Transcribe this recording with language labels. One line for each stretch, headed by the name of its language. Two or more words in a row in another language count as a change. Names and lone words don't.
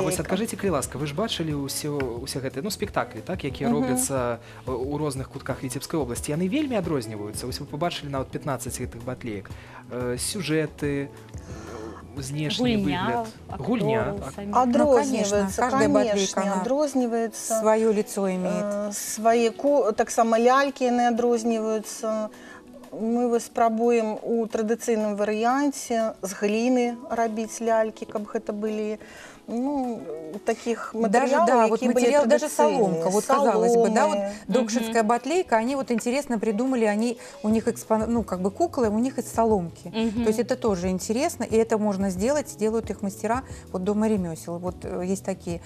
Belarusian: вось адкажыце, калі ласка, вы ж бачылі ўсе гэтыя спектаклі, так, якія робяцца ў розных кутках Віцебскай обласці. Яны вельмі адрозніваюцца. Вось вы побачылі нават 15 гэтых батлеек. Сюжэты, знешні выгляд. Гульня. Адрозніваецца,
Russian: каждая батлейка, конечно, она
Belarusian: адрозніваецца.
Russian: свое лицо имеет.
Belarusian: Свае таксама лялькі яны адрозніваюцца. Мы спрабуем у традыцыйным варыянце з гліны рабіць лялькі, каб гэта былі
Russian: таких материалов, Даже, да, вот
Belarusian: якія
Russian: материал,
Belarusian: былі
Russian: даже
Belarusian: традыцыйныя.
Russian: соломка, вот казалось бы, да, вот Соломы. докшинская батлейка, они вот интересно придумали, у них куклы, у них из соломки. То есть это тоже интересно, и это можно сделать, делают их мастера вот Дома ремесел, вот есть такие.